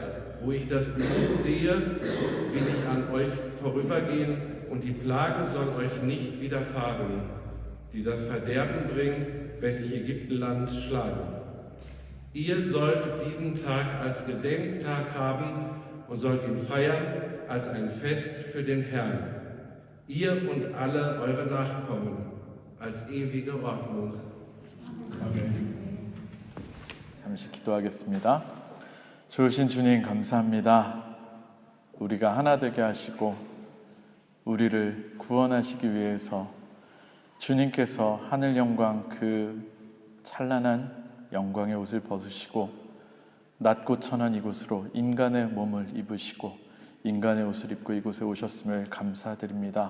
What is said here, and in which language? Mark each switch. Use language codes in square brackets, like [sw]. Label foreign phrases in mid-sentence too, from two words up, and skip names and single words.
[de] Wo ich das Blut sehe, will ich an euch vorübergehen, und die Plage soll euch nicht widerfahren, die das Verderben bringt, wenn ich Ägyptenland schlage. Ihr sollt diesen Tag als Gedenktag haben und sollt ihn feiern als ein Fest für den Herrn, ihr und alle eure Nachkommen, als ewige Ordnung. [ko] 잠시 기도하겠습니다. 좋으신 주님 감사합니다. 우리가 하나 되게 하시고 우리를 구원하시기 위해서 주님께서 하늘 영광 그 찬란한 영광의 옷을 벗으시고 낮고 천한 이곳으로 인간의 몸을 입으시고 인간의 옷을 입고 이곳에 오셨음을 감사드립니다.